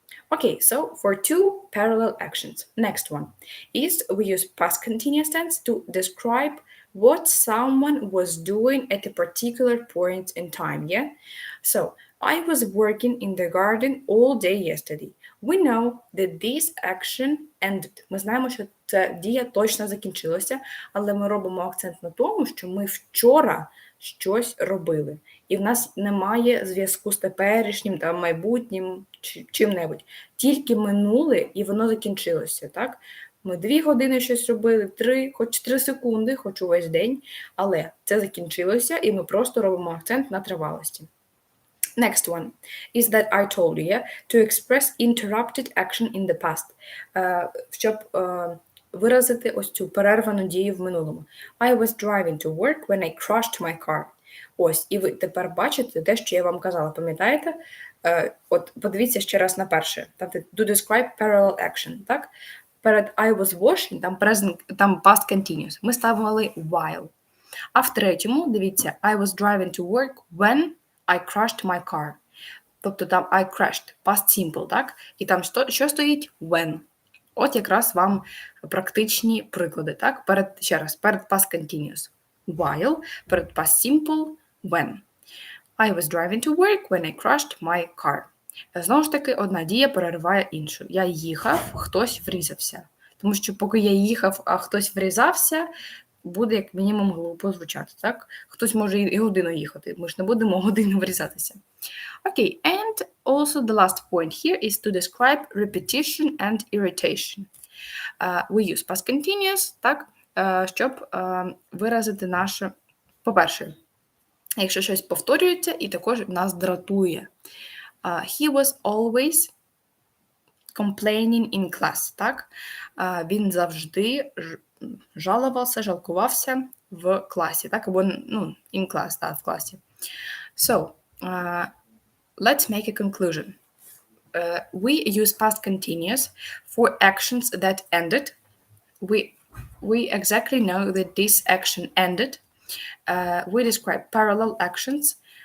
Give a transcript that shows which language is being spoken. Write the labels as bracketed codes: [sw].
[en] Okay, so for two parallel actions. Next one is we use past continuous tense to describe what someone was doing at a particular point in time, yeah? So, I was working in the garden all day yesterday. We know that this action ended. [uk] Ми знаємо, що ця дія точно закінчилася, але ми робимо акцент на тому, що ми вчора щось робили. І в нас немає зв'язку з теперішнім, там, майбутнім, чи чим-небудь. Тільки минуле, і воно закінчилося, так? Ми 2 години щось робили, 3, хоч 3 секунди, хоч увесь день, але це закінчилося, і ми просто робимо акцент на тривалості. [en] Next one is that I told you, yeah, to express interrupted action in the past. [uk] Щоб виразити ось цю перервану дію в минулому. [en] I was driving to work when I crashed my car. [uk] Ось, і ви тепер бачите те, що я вам казала, пам'ятаєте? От подивіться ще раз на перше. Тобто, [en] to describe parallel action, [uk] так? Перед I was washing, там past continuous. Ми ставили while. А в третьому, дивіться, [en] I was driving to work when I crashed my car. [uk] Тобто там I crashed, past simple, так? І там що стоїть? When. От якраз вам практичні приклади, так? Перед past continuous. While, перед past simple, when. [en] I was driving to work when I crashed my car. [uk] Знову ж таки, одна дія перериває іншу. Я їхав, хтось врізався. Тому що поки я їхав, а хтось врізався, буде як мінімум глупо звучати, так? Хтось може і годину їхати, ми ж не будемо годину врізатися. [en] Okay, and also the last point here is to describe repetition and irritation. We use past continuous, [uk] так, щоб виразити наше, по-перше, якщо щось повторюється і також нас дратує. [en] He was always complaining in class, [uk] так? Він завжди жалкувався в класі, так? Або, in class, так, в класі. [en] So, let's make a conclusion. We use past continuous for actions that ended. We exactly know that this action ended. We describe parallel actions.